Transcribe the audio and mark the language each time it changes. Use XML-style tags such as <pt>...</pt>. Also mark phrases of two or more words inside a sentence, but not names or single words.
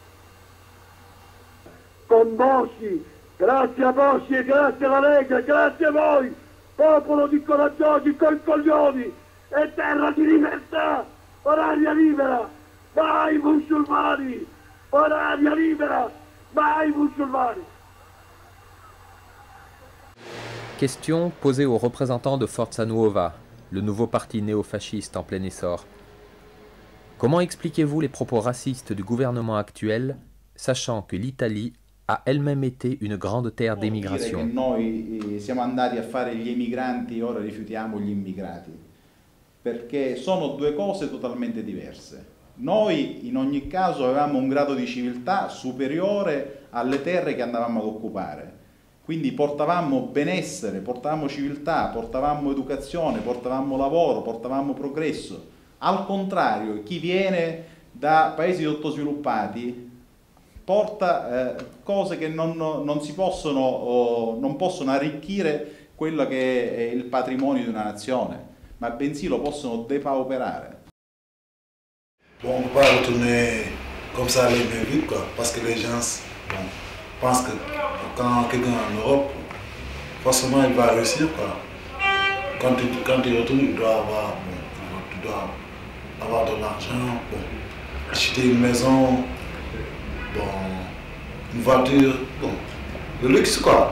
<it>Con Bossi, grazie a Bossi e grazie alla Lega, grazie a voi, popolo di coraggiosi coi coglioni e terra di libertà, oraria libera, mai musulmani, oraria libera, mai musulmani.</it> <fr>Question posée aux représentants de Forza Nuova, le nouveau parti néofasciste en plein essor. Comment expliquez-vous les propos racistes du gouvernement actuel, sachant que l'Italie ha elle-même été une grande terre d'émigration?</fr> <it>Noi siamo andati a fare gli emigranti e ora rifiutiamo gli immigrati, perché sono due cose totalmente diverse. Noi in ogni caso avevamo un grado di civiltà superiore alle terre che andavamo ad occupare, quindi portavamo benessere, portavamo civiltà, portavamo educazione, portavamo lavoro, portavamo progresso. Al contrario, chi viene da paesi sottosviluppati porta cose che non possono arricchire quello che è il patrimonio di una nazione, ma bensì lo possono depauperare.</it> <fr>Bon, on ne peut pas retourner comme ça les mains vides, quoi, parce que les gens pensent que quand quelqu'un est en Europe, forcément il va réussir, quoi. Quand il retourne, il doit avoir de l'argent, acheter une maison, une voiture, le luxe, quoi.</fr>